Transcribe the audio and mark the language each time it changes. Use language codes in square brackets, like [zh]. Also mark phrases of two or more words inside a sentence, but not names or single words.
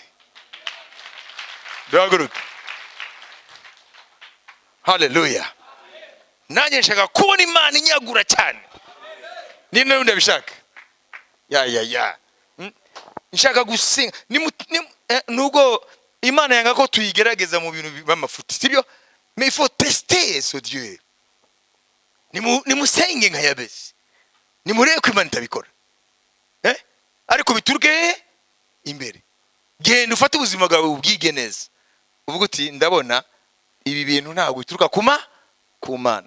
[rw] Duhaguruke. Hallelujah. Nanjye nshaka kubona Imana inyagura cyane. Ni none ndabishaka. Ya. Nshaka gusenga. Nubwo Imana yanga ko tuyigerageza mu bintu b'amafuti. Sibyo? [fr] Mais il faut tester ce Dieu. [rw] Nimusenge nka Jabesi. Nimurebe ko Imana itabikora. Ariko bituruke imbere. Genda ufate ubuzima bwawe ubwige neza. Uvuga uti ndabona ibi bintu ntabwo bituruka ku Mana.